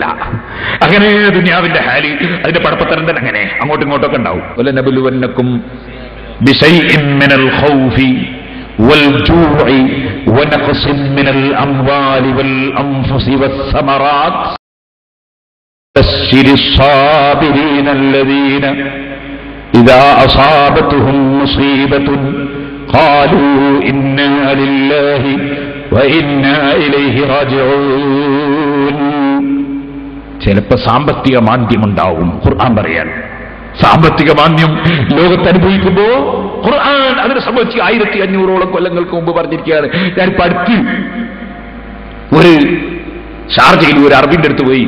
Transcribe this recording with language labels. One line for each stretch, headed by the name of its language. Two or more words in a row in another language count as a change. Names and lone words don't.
Malayalam: അങ്ങനെ ദുനിയാവിന്റെ ഹാലി, അതിന്റെ പടപ്പത്തരം തന്നെ അങ്ങനെ അങ്ങോട്ടും ഇങ്ങോട്ടൊക്കെ ഉണ്ടാവും.
Arabic: ولنبلونكم بشيء من الخوف والجوع ونقص من الأموال والأنفس والثمرات وبشر الصابرين الذين إذا أصابتهم مصيبة قالوا إنا لله وإنا إليه راجعون.
Malayalam: ചിലപ്പോൾ സാമ്പത്തിക മാന്ദ്യമുണ്ടാവും. ഖുർആൻ പറയാൻ സാമ്പത്തിക മാന്ദ്യം ലോകത്ത് അനുഭവിക്കുമ്പോ ഖുർആൻ അതിനെ സംബന്ധിച്ച് 1500ഓളം കൊല്ലങ്ങൾക്ക് മുമ്പ് പറഞ്ഞിരിക്കുകയാണ്. ഞാനിപ്പോ അടുത്ത് ഒരു ഷാർജയിൽ ഒരു അറബിന്റെ അടുത്ത് പോയി.